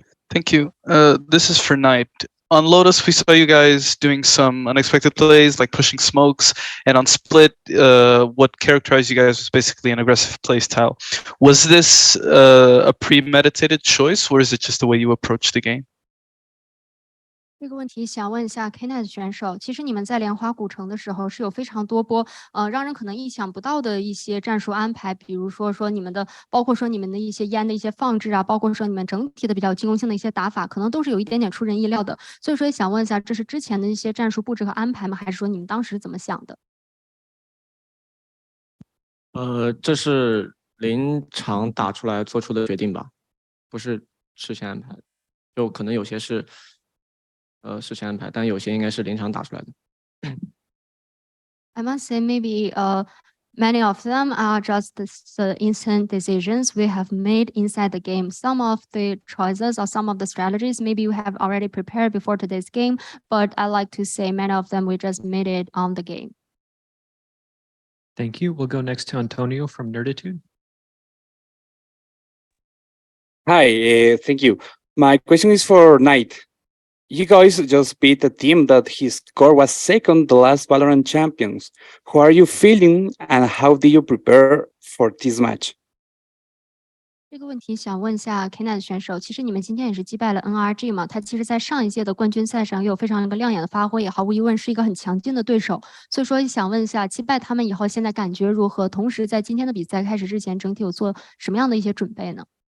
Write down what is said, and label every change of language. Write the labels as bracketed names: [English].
[English] Thank you. This is for Knight. On Lotus, we saw you guys doing some unexpected plays, like pushing smokes, and on Split, what characterized you guys was basically an aggressive play style. Was this a premeditated choice, or is it just the way you approach the game? [Chinese] 这个问题想问一下 Knet 选手，其实你们在莲花古城的时候是有非常多波让人可能意想不到的一些战术安排，比如说你们的，包括说你们的一些烟的一些放置啊，包括说你们整体的比较进攻性的一些打法，可能都是有一点点出人意料的。所以说也想问一下，这是之前的一些战术布置和安排吗？还是说你们当时怎么想的？这是临场打出来做出的决定吧，不是事先安排的，就可能有些是事先安排，但有些应该是临场打出来的。 [English] I must say maybe many of them are just the instant decisions we have made inside the game. Some of the choices or some of the strategies maybe we have already prepared before today's game, but I like to say many of them we just made it on the game. Thank you. We'll go next to Antonio from Nerditude. Hi, thank you. My question is for Knight. You guys just beat a team that his score was second the last VALORANT champions. How are you feeling and how do you prepare for this match? [Chinese] 这个问题想问一下 Knet 选手，其实你们今天也是击败了 NRG 嘛？他其实在上一届的冠军赛上也有非常一个亮眼的发挥，也毫无疑问是一个很强劲的对手。所以说想问一下，击败他们以后，现在感觉如何？同时在今天的比赛开始之前，整体有做什么样的一些准备呢？